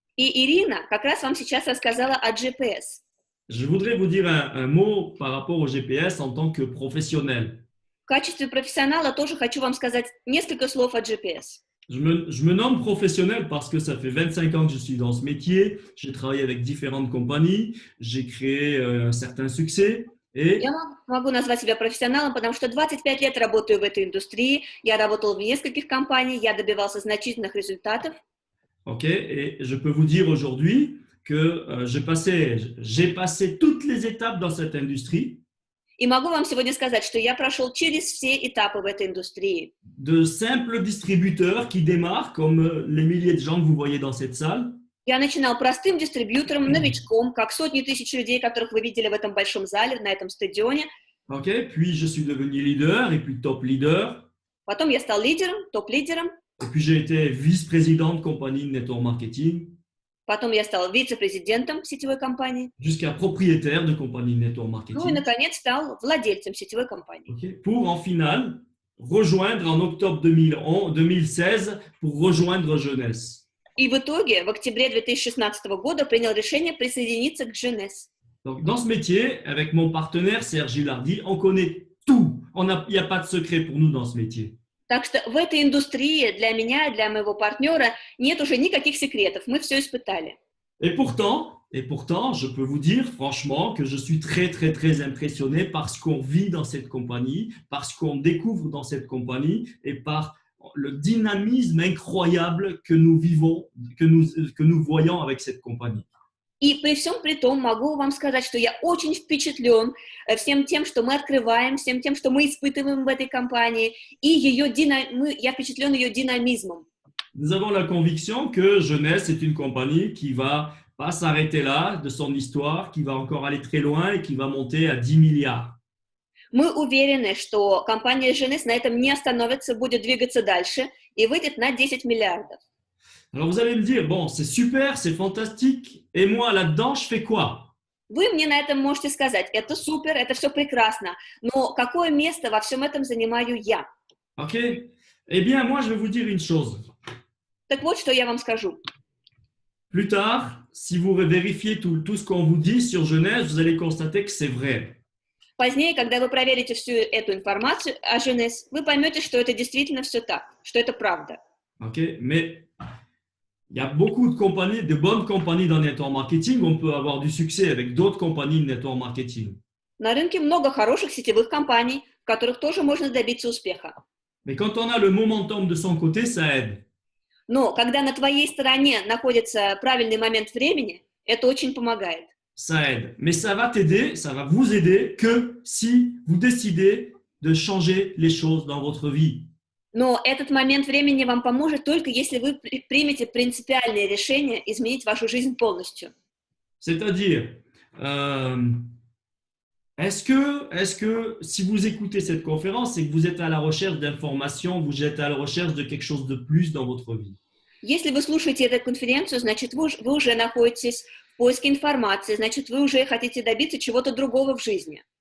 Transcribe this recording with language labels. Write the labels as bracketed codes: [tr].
[ru] И Ирина как раз вам сейчас рассказала о GPS. [fr] Je voudrais vous dire un mot par rapport au GPS en tant que professionnel. [ru] В качестве профессионала тоже хочу вам сказать несколько слов о GPS. [fr] Je me nomme professionnel parce que ça fait 25 ans que je suis dans ce métier. J'ai travaillé avec différentes compagnies, j'ai créé un certain succès et [ru] Я могу назвать себя профессионалом, потому что 25 лет работаю в этой индустрии, я работал в нескольких компаниях, я добивался значительных результатов. [fr] et je peux vous dire aujourd'hui que j'ai passé toutes les étapes dans cette industrie. [ru] И могу вам сегодня сказать, что я прошел через все этапы в этой индустрии. [fr] De simples distributeurs qui démarrent, comme les milliers de gens que vous voyez dans cette salle, [ru] Я начинал простым дистрибьютором, новичком, как сотни тысяч людей, которых вы видели в этом большом зале, на этом стадионе. [fr] puis je suis devenu leader et puis top leader, [ru] Потом я стал лидером, топ-лидером. [fr] et puis j'ai été vice-président de compagnie de network marketing, [ru] Потом я стал вице-президентом сетевой компании. [fr] jusqu'à propriétaire de compagnie de network [ru] Ну и, [fr] marketing, [ru] наконец, стал владельцем сетевой компании. [fr] pour en finale rejoindre en octobre 2016 pour rejoindre Jeunesse. [ru] И в итоге, в октябре 2016 года принял решение присоединиться к GNS. [fr] Donc, dans ce métier, avec mon partenaire Serge Gilardi, on connaît tout. Il n'y a pas de secret pour nous dans ce métier. [ru] Так что в этой индустрии для меня, для моего партнера нет уже никаких секретов. Мы все испытали. [fr] Et pourtant, je peux vous dire franchement que je suis très, très, très impressionné par ce qu'on vit dans cette compagnie, par ce qu'on découvre dans cette compagnie et par le dynamisme incroyable que nous vivons, que nous voyons avec cette compagnie. [ru] И при всем при том могу вам сказать, что я очень впечатлен всем тем, что мы открываем, всем тем, что мы испытываем в этой компании, и я впечатлен ее динамизмом. [fr] Nous avons la conviction que Jeunesse est une compagnie qui va pas s'arrêter là de son histoire, qui va encore aller très loin et qui va monter à 10 milliards. [ru] Мы уверены, что компания GNS на этом не остановится, будет двигаться дальше и выйдет на 10 миллиардов. [fr] Alors vous allez me dire, bon, c'est super, c'est fantastique, et moi là-dedans, je fais quoi? [ru] Вы мне на этом можете сказать, это супер, это все прекрасно, но какое место во всем этом занимаю я? Ok? [fr] Eh bien, moi, je vais vous dire une chose. [ru] Так вот, что я вам скажу. [fr] Plus tard, si vous vérifiez tout ce qu'on vous dit sur Genèse, vous allez constater que c'est vrai. [ru] Позднее, когда вы проверите всю эту информацию о GNS, вы поймете, что это действительно все так, что это правда. Ok? [fr] Mais il y a beaucoup de compagnies, de bonnes compagnies dans le network marketing. On peut avoir du succès avec d'autres compagnies de network marketing. [ru] На рынке много хороших сетевых компаний, в которых тоже можно добиться успеха. [fr] Mais quand on a le momentum de son côté, ça aide. [ru] Но когда на твоей стороне находится правильный момент времени, это очень помогает. [fr] Ça aide. Mais ça va t'aider, ça va vous aider que si vous décidez de changer les choses dans votre vie. [ru] Но этот момент времени вам поможет только если вы примете принципиальное решение изменить вашу жизнь полностью. [fr] C'est-à-dire, est-ce que si vous écoutez cette conférence, c'est que vous êtes à la recherche d'informations, vous êtes à la recherche de quelque chose de plus dans votre vie? [ru] Если вы слушаете эту конференцию, значит, вы уже находитесь в поиске информации, значит, вы уже хотите добиться чего-то другого в жизни.